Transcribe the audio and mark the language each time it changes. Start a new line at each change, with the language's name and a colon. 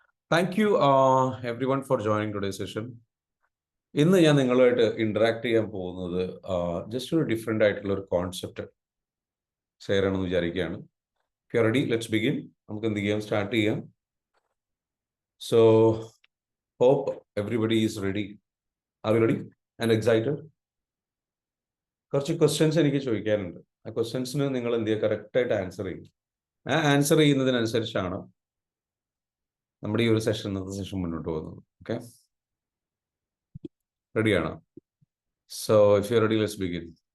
English: Thank you everyone for joining today's session.
Malayalam: ഇന്ന് ഞാൻ നിങ്ങളുമായിട്ട് ഇന്ററാക്ട് ചെയ്യാൻ പോകുന്നത് ജസ്റ്റ് ഒരു ഡിഫറെൻ്റ് ആയിട്ടുള്ള ഒരു കോൺസെപ്റ്റ് ഷെയർ ചെയ്യണമെന്ന് വിചാരിക്കുകയാണ്.
English: If you are ready, let's begin.
Malayalam: നമുക്ക് എന്ത് ചെയ്യാം, സ്റ്റാർട്ട് ചെയ്യാം.
English: So, hope everybody is ready. Are you ready and excited?
Malayalam: കുറച്ച് ക്വസ്റ്റ്യൻസ് എനിക്ക് ചോദിക്കാനുണ്ട്. ആ ക്വസ്റ്റ്യൻസിന് നിങ്ങൾ എന്ത് ചെയ്യുക, കറക്റ്റായിട്ട് ആൻസർ ചെയ്യും. ആ ആൻസർ ചെയ്യുന്നതിനനുസരിച്ചാണ് നമ്മുടെ ഈ ഒരു സെഷൻ, ഇന്നത്തെ സെഷൻ മുന്നോട്ട് പോകുന്നത്. ഓക്കെ, റെഡിയാണോ?
English: So if you ready, let's begin.